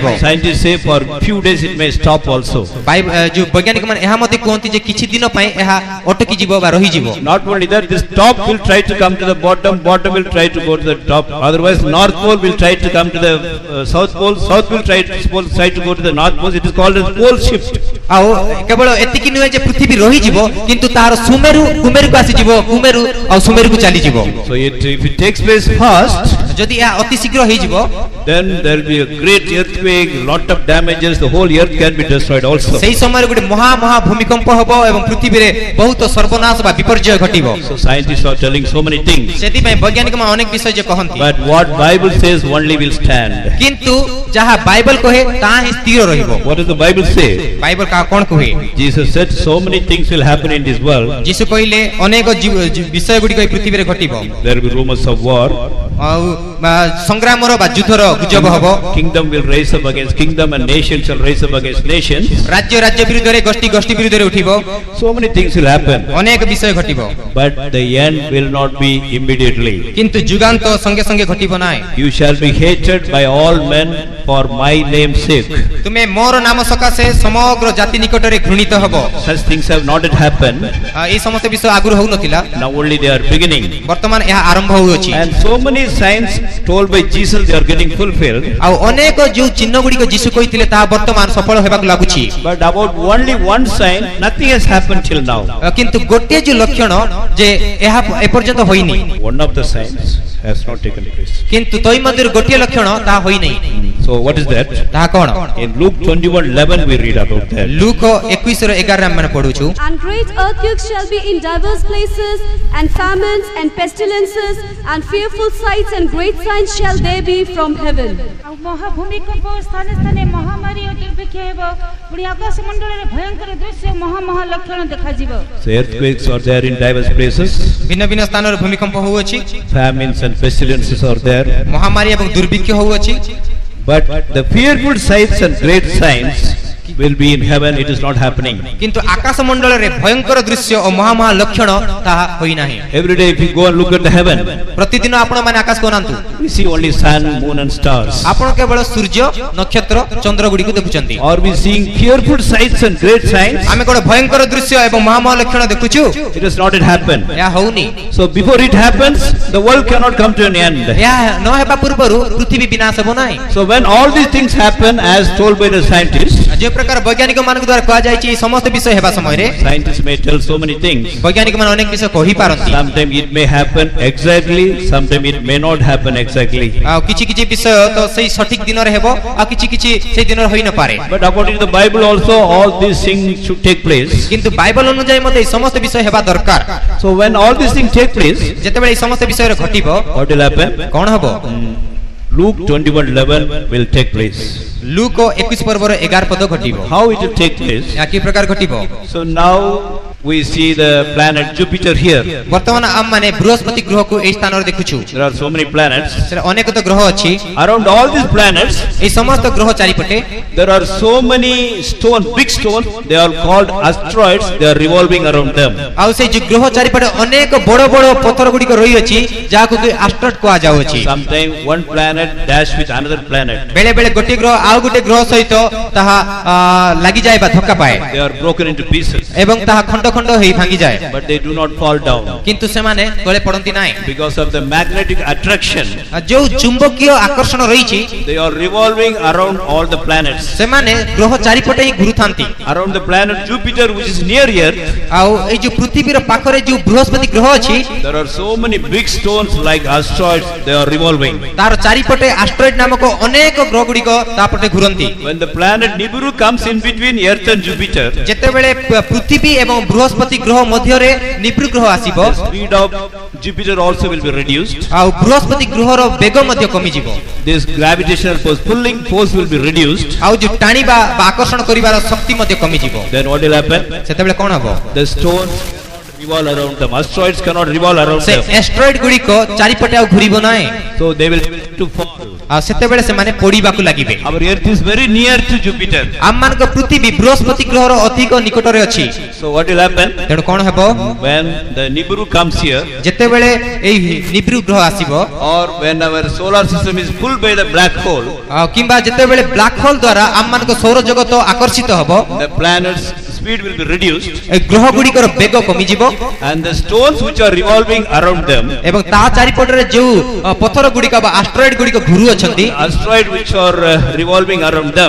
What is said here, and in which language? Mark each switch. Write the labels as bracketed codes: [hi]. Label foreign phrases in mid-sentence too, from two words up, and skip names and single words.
[en] Scientists say for few days it may stop also. [or] ଯୋଉ ବୈଜ୍ଞାନିକ ମାନେ ଏହା ମଧ୍ୟ କୁହନ୍ତି ଯେ କିଛି ଦିନ ପାଇଁ ଏହା ଅଟକି ଯିବ ବା ରହିଯିବ। [en] Not only that, this top will try to come to the bottom, bottom will try to go to the top. Otherwise, North Pole will try to come to the South Pole, South will try to go to the North Pole. It is called as pole shift. [or] ଆଉ କେବଳ ଏତିକି ନୁହେଁ ଯେ ପୃଥିବୀ ରହିଯିବ, କିନ୍ତୁ ତାହାର କୁମେରୁକୁ ଆସିଯିବ, କୁମେରୁ ଆଉ ସୁମେରୁକୁ ଚାଲିଯିବ। [en] So if it takes place fast, [or] ଯଦି ଏହା ଅତି ଶୀଘ୍ର ହେଇଯିବ, [en] then there will be a great earthquake, lot of damages, the whole earth can be destroyed also. [or] ସେହି ସମୟରେ ଗୋଟେ ମହା ଭୂମିକମ୍ପ ହେବ ଏବଂ ପୃଥିବୀରେ ବହୁତ ସର୍ବନାଶ ବା ବିପର୍ଯ୍ୟୟ ଘଟିବ। [en] So scientists are telling so many things. [or] ସେଥିପାଇଁ ବୈଜ୍ଞାନିକ ମାନେ ଅନେକ ବିଷୟ ଯେ କହନ୍ତି। [en] But what Bible says only will stand. [or] କିନ୍ତୁ ଯାହା ବାଇବଲ କହେ ତାହା ହିଁ ସ୍ଥିର ରହିବ। [en] What does the Bible say? [or] ବାଇବଲ କଣ କହେ? [en] Jesus said so many things will happen in this world. [or] ଯୀଶୁ କହିଲେ ଅନେକ ବିଷୟ ଗୁଡ଼ିକ ଏହି ପୃଥିବୀରେ ଘଟିବ। [en] There will be rumors of war. [or] ଆଉ ସଂଗ୍ରାମର ବା ଯୁଦ୍ଧର ଗୁଜବ ହେବ। [en] Kingdom will rise up against kingdom and nations shall rise up against nations. [or] ରାଜ୍ୟ ବିରୁଦ୍ଧରେ ଗୋଷ୍ଠୀ ବିରୁଦ୍ଧରେ ଉଠିବ। [en] So many things will happen. [or] ଅନେକ ବିଷୟ ଘଟିବ। [en] But the end will not be immediately. [or] କିନ୍ତୁ ଯୁଗାନ୍ତ ସଙ୍ଗେ ସଙ୍ଗେ ଘଟିବ ନାହିଁ। [en] You shall be hated by all men for my name's sake. [or] ତୁମେ ମୋର ନାମ ସକାଶେ ସମଗ୍ର ଜାତି ନିକଟରେ ଘୃଣିତ ହେବ। [en] Such things have not yet happened. [or] ଏହି ସମସ୍ତ ବିଷୟ ଆଗରୁ ହଉନଥିଲା। [en] Now only they are beginning. [or] ବର୍ତ୍ତମାନ ଏହା ଆରମ୍ଭ ହୋଇଅଛି। [en] And so many signs told by Jesus they are getting fulfilled. [or] ଆଉ ଅନେକ ଯେଉଁ ଚିହ୍ନ ଗୁଡ଼ିକ ଯୀଶୁ କହିଥିଲେ ତାହା ବର୍ତ୍ତମାନ ସଫଳ ହେବାକୁ ଲାଗୁଛି। [en] But about only one sign, nothing has happened till now. [or] କିନ୍ତୁ ଗୋଟିଏ ଯେଉଁ ଲକ୍ଷଣ ଯେ ଏହା ଏପର୍ଯ୍ୟନ୍ତ ହୋଇନି। [en] One of the signs has not taken place. [or] କିନ୍ତୁ ତଇ ମଧ୍ୟରୁ ଗୋଟିଏ ଲକ୍ଷଣ ତାହା ହୋଇନି। [en] So what is that? [or] ତାହା କଣ? [en] In Luke 21:11 we read about that. [or] ଲୁକ 21:11 ଆମେ ପଢୁଛୁ। [en] And great earthquakes shall be in diverse places, and famines and pestilences, and fearful sights and great signs shall there be from heaven. [or] ଆଉ ମହାଭୂମିକମ୍ପ ସ୍ଥାନେ ସ୍ଥାନେ ମହାମାରୀ ଓ ଦୁର୍ଭିକ୍ଷ ହେବ। ପୁଣି ଆକାଶ ମଣ୍ଡଳରେ ଭୟଙ୍କର ଦୃଶ୍ୟ ମହା ଲକ୍ଷଣ ଦେଖାଯିବ। [en] So earthquakes are there in diverse places. [or] ଭିନ୍ନ ଭିନ୍ନ ସ୍ଥାନରେ ଭୂମିକମ୍ପ ହୋଉଅଛି। [en] Famines and pestilences are there. [or] ମହାମାରୀ ଏବଂ ଦୁର୍ଭିକ୍ଷ ହୋଉଅଛି। [en] But the fearful sights and great signs will be in heaven. It is not happening. [or] କିନ୍ତୁ ଆକାଶ ମଣ୍ଡଳରେ ଭୟଙ୍କର ଦୃଶ୍ୟ ଓ ମହା ଲକ୍ଷଣ ତାହା ହୋଇ ନାହିଁ। [en] Every day if you go and look at the heaven, [or] ପ୍ରତିଦିନ ଆପଣ ମାନେ ଆକାଶକୁ ଅନାନ୍ତୁ। [en] we see only sun, moon and stars. [or] ଆପଣ କେବଳ ସୂର୍ଯ୍ୟ, ନକ୍ଷତ୍ର, ଚନ୍ଦ୍ର ଗୁଡ଼ିକୁ ଦେଖୁଛନ୍ତି। [en] Are we seeing fearful sights and great signs? [or] ଆମେ କ'ଣ ଭୟଙ୍କର ଦୃଶ୍ୟ ଏବଂ ମହା ଲକ୍ଷଣ ଦେଖୁଛୁ? [en] It has not yet happened. [or] ଏହା ହୋଉନି। [en] So before it happens, the world cannot come to an end. [or] ଏହା ନ ହେବା ପୂର୍ବରୁ ପୃଥିବୀ ବିନାଶ ହେବ ନାହିଁ। [en] So when all these things happen as told by the scientists, [or] ଯେଉଁ ପ୍ରକାର ବୈଜ୍ଞାନିକ ମାନଙ୍କ ଦ୍ୱାରା କୁହାଯାଇଛି ଏହି ସମସ୍ତ ବିଷୟ ହେବା ସମୟରେ [en] scientists may tell so many things. [or] ବୈଜ୍ଞାନିକ ମାନେ ଅନେକ ବିଷୟ କହିପାରନ୍ତି। [en] Sometimes it may happen exactly, sometimes it may not happen exactly. [or] ଆଉ କିଛି ବିଷୟ ତ ସେଇ ସଠିକ ଦିନରେ ହେବ ଆଉ କିଛି ସେଇ ଦିନରେ ହୋଇ ନ ପାରେ। [en] But according to the Bible also all these things should take place. [or] କିନ୍ତୁ ବାଇବଲ ଅନୁଯାୟୀ ମଧ୍ୟ ଏହି ସମସ୍ତ ବିଷୟ ହେବା ଦରକାର। [en] So when all these things take place, [or] ଯେତେବେଳେ ଏହି ସମସ୍ତ ବିଷୟରେ ଘଟିବ [en] what will happen? [or] କଣ ହେବ? [en] Luke 21:11 will take place. [or] ଲୁକ 21:11 ଘଟିବ। [en] How it will take place? [or] ଏହା କି ପ୍ରକାର ଘଟିବ? [en] So now we see the planet Jupiter here. [or] ବର୍ତ୍ତମାନ ଆମ ମାନେ ବୃହସ୍ପତି ଗ୍ରହକୁ ଏହି ସ୍ଥାନରେ ଦେଖୁଛୁ। [en] There are so many planets. [or] ସେଟା ଅନେକ ତ ଗ୍ରହ ଅଛି। [en] Around all these planets, [or] ଏହି ସମସ୍ତ ଗ୍ରହ ଚାରିପଟେ [en] there are so many stones, big stones. They are called asteroids. They are revolving around them. [or] ଆଉ ସେଇ ଯୋଉ ଗ୍ରହ ଚାରିପଟେ ଅନେକ ବଡ଼ ପଥର ଗୁଡ଼ିକ ରହିଅଛି ଯାହାକୁ କି ଆଷ୍ଟ୍ରଏଡ୍ କୁହାଯାଉଛି। [en] Sometimes one planet dash with another planet. [or] ବେଳେ ବେଳେ ଗୋଟିଏ ଗ୍ରହ ଆଉ ଗୋଟିଏ ଗ୍ରହ ସହିତ ତାହା ଲାଗିଯାଏ ବା ଧକ୍କା ପାଏ [en] They are broken into pieces. [or] ଏବଂ ତାହା ଖଣ୍ଡ ଖଣ୍ଡ ହେଇ ଭାଙ୍ଗି ଯାଏ [en] but they do not fall down [or] କିନ୍ତୁ ସେମାନେ ତଳେ ପଡନ୍ତି ନାହିଁ [en] because of the magnetic attraction. [or] ଯୋଉ ଚୁମ୍ବକୀୟ ଆକର୍ଷଣ ରହିଛି [en] They are revolving around all the planets. [or] ସେମାନେ ଗ୍ରହ ଚାରିପଟେ ହିଁ ଘୁରୁଥାନ୍ତି [en] Around the planet Jupiter, which is near Earth, [or] ଆଉ ଏଇ ଯୋଉ ପୃଥିବୀର ପାଖରେ ଯୋଉ ବୃହସ୍ପତି ଗ୍ରହ ଅଛି [en] there are so many big stones like asteroids. They are revolving. [or] ତାର ଚାରିପଟେ ଆଷ୍ଟ୍ରଏଡ୍ ନାମକ ଅନେକ ଗ୍ରହ ଗୁଡିକ ତାପଟେ ଘୁରନ୍ତି [en] When the planet Nibiru comes in between Earth and Jupiter, [or] ଯେତେବେଳେ ପୃଥିବୀ ଏବଂ ବୃହସ୍ପତି ଗ୍ରହ ମଧ୍ୟରେ ନିବିଡ଼ ଗ୍ରହ ଆସିବ [en] the speed of Jupiter also will be reduced. [or] ଆଉ ବୃହସ୍ପତି ଗ୍ରହର ବେଗ ମଧ୍ୟ କମିଯିବ [en] This gravitational force, pulling force will be reduced. [or] ଆଉ ଯୋଉ ଟାଣିବା ବା ଆକର୍ଷଣ କରିବାର ଶକ୍ତି ମଧ୍ୟ କମିଯିବ [en] Then what will happen? [or] ସେତେବେଳେ କଣ ହବ [en] The stones revolve around them. Asteroids cannot revolve around [or] ସେ [en] them. [or] ଆଷ୍ଟ୍ରଏଡ୍ ଗୁଡିକ ଚାରିପଟେ ଆଉ ଘୁରିବ ନାହିଁ [en] So they will to fall. [or] ଆଉ ସେତେବେଳେ ସେମାନେ ପଡିବାକୁ ଲାଗିବେ [en] Our Earth is very near to Jupiter. [or] ଆମମାନଙ୍କ ପୃଥିବୀ ବୃହସ୍ପତି ଗ୍ରହର ଅଧିକ ନିକଟରେ ଅଛି [en] So what will happen? [or] ତେଣୁ କଣ ହେବ [en] When the Nibiru comes here, [or] ଯେତେବେଳେ ଏଇ ନିବିଡ଼ ଗ୍ରହ ଆସିବ [en] or when our solar system is pulled by the black hole, [or] ଆଉ କିମ୍ବା ଯେତେବେଳେ [en] black hole [or] ଦ୍ୱାରା ଆମମାନଙ୍କ ସୌର ଜଗତ ଆକର୍ଷିତ ହବ [en] the planet's speed will be reduced, [or] ଏ ଗ୍ରହ ଗୁଡିକର ବେଗ କମିଯିବ [en] and the stones which are revolving around them, [or] ଏବଂ ତା ଚାରିପଟରେ ଯୋଉ ପଥର ଗୁଡିକ ବା ଆଷ୍ଟ୍ରଏଡ୍ ଗୁଡିକ ଘୁରୁଅଛନ୍ତି [en] asteroids which are revolving around them,